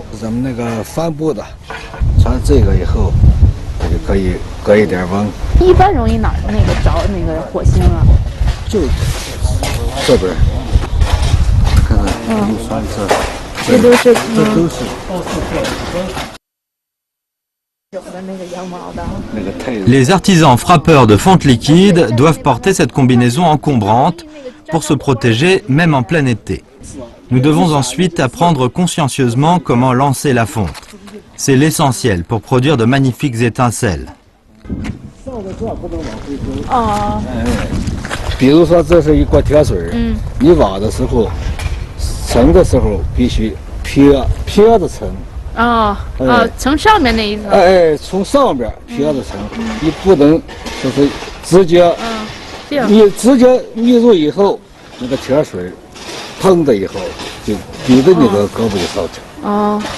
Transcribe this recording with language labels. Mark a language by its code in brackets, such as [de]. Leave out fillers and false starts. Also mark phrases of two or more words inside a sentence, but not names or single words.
[zh] 咱们那个帆布的，穿这个以后。就可以隔一点温。一般容易哪儿那个着那个火星啊？就这边，看看，这都是，这都是。 [fr] Les artisans frappeurs de fonte liquide doivent porter cette combinaison encombrante pour se protéger même en plein été. Nous devons ensuite apprendre consciencieusement comment lancer la fonte. C'est l'essentiel pour produire de magnifiques étincelles. [zh] 比如说这是一锅铁水，你挖的时候，盛的时候必须撇着盛。从上面那一层。从上边撇着盛，你不能就是直接，你直接密入以后，那个铁水碰的以后，就你的那个胳膊就烧去。